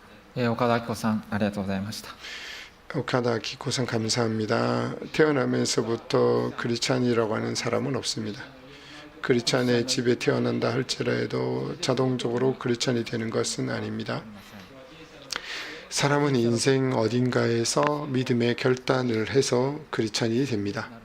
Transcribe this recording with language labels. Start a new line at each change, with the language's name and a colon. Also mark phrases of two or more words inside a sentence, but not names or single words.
Japanese: 岡田明子さん、ありがとうございました。
Korean: 오카다 키코상 감사합니다. 태어나면서부터 크리스찬이라고 하는 사람은 없습니다. 크리스찬의 집에 태어난다 할지라도 자동적으로 크리스찬이 되는 것은 아닙니다. 사람은 인생 어딘가에서 믿음의 결단을 해서 크리스찬이 됩니다.